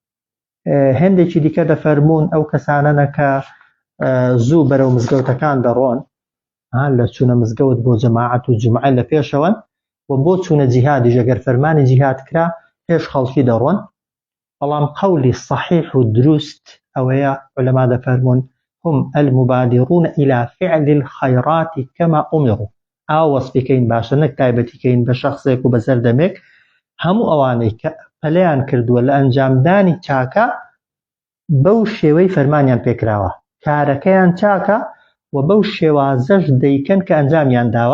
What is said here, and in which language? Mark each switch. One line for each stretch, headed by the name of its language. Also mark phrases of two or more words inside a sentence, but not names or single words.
Central Kurdish: هەندێکی دیکە دەفەرمون ئەو کەسانەنە کە زوو بەرەو مزگەوتەکان دەڕۆن، لە چوونە مزگەوت بۆ جەماعەت و جومعە لە پێشەوەن، و بۆ چوونە جیهادیش ئەگەر فەرمانی جیهاد کرا پێش خەڵکی دەڕۆن. بەڵام قەولی صحیح و دروست ئەوەیە عولەما دەفەرمون
Arabic: هم المبادرون إلى فعل الخيرات كما أمروا.
Central Kurdish: ئاو وەسفیکەین باشە نەک تایبەتیکەین بە شەخصێک و بە سەردەمێک، هەموو ئەوانەی کە پەلەیان کردووە لە ئەنجامدانی چاکە بەو شێوەی فەرمانیان پێکراوە، کارەکەیان چاکە و بەو شێوازەش دەیکەن کە ئەنجامیان داوە.